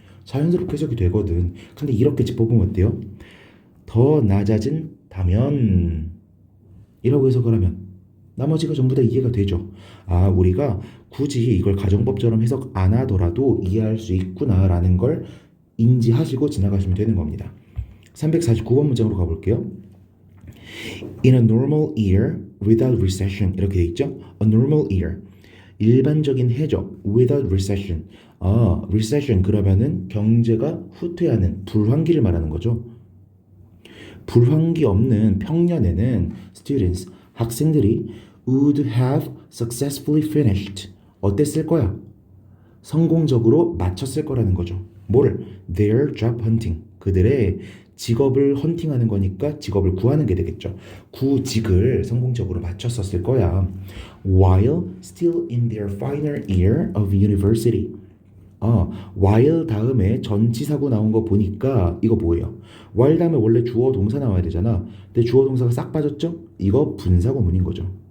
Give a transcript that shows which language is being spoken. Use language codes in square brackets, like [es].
[ko] 자연스럽게 해석이 되거든. 근데 이렇게 짚어보면 어때요? 더 낮아진다면 이라고 해석을 하면 나머지가 전부 다 이해가 되죠. 아, 우리가 굳이 이걸 가정법처럼 해석 안 하더라도 이해할 수 있구나라는 걸 인지하시고 지나가시면 되는 겁니다. 349번 문장으로 가볼게요. [en] In a normal year without recession [ko] 이렇게 돼 있죠. [en] A normal year [ko] 일반적인 해죠. [en] Without recession. [ko] recession 그러면은 경제가 후퇴하는 불황기를 말하는 거죠. 불황기 없는 평년에는 [en] students [ko] 학생들이 [en] would have successfully finished. [ko] 어땠을 거야? 성공적으로 마쳤을 거라는 거죠. 뭐를? [en] Their job hunting. [ko] 그들의 직업을 헌팅하는 거니까 직업을 구하는 게 되겠죠. 구직을 성공적으로 마쳤었을 거야. [en] While still in their final year of university. [ko] while 다음에 전치사구 나온 거 보니까 이거 뭐예요? while 다음에 원래 주어 동사 나와야 되잖아. 근데 주어 동사가 싹 빠졌죠? 이거 분사구문인 거죠.